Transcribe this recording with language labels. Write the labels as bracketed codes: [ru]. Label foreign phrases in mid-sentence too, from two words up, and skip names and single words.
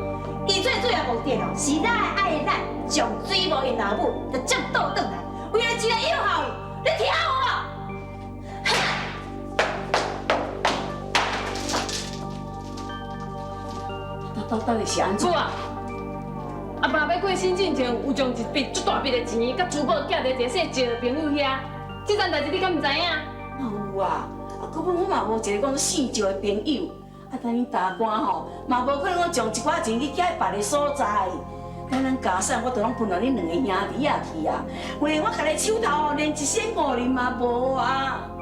[nan] 伊最主要目的哦，是咱爱咱将水无因老母，就接倒转来，为了一个友好，你听有无？到底是安怎？母啊，阿爸要过身之前，有将一笔足大笔的钱，甲珠宝寄伫一个姓石的朋友遐。这件代志你敢唔知影？有啊，根本我嘛无一个讲姓石的朋友。等你大官吼，嘛无可能讲将一寡钱去寄别个所在。等咱家产，我都拢分到恁两个兄弟仔去啊。为我家己手头吼，连一仙五厘嘛无啊。